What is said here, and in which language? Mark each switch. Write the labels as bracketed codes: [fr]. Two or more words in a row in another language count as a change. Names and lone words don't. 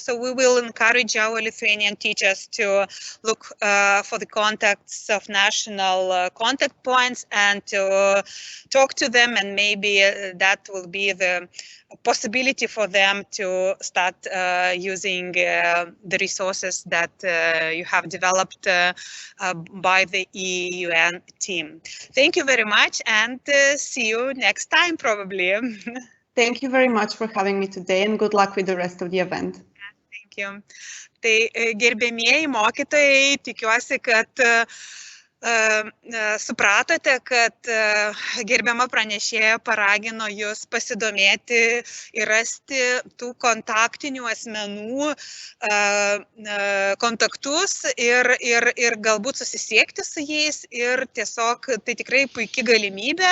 [en] So we will encourage our Lithuanian teachers to look for the contacts of national contact points and to talk to them, and maybe that will be the possibility for them to start using the resources that you have developed by the EUN team. Thank you very much, and see you next time, probably. Thank you very much for having me today, and good luck with the rest of the event. Thank you. [lt] Tai gerbėmieji mokytojai, tikiuosi, kad supratote, kad gerbiama pranešėja paragino jūs pasidomėti ir rasti tų kontaktinių asmenų kontaktus ir galbūt susisiekti su jais, ir tiesiog tai tikrai puikia galimybė.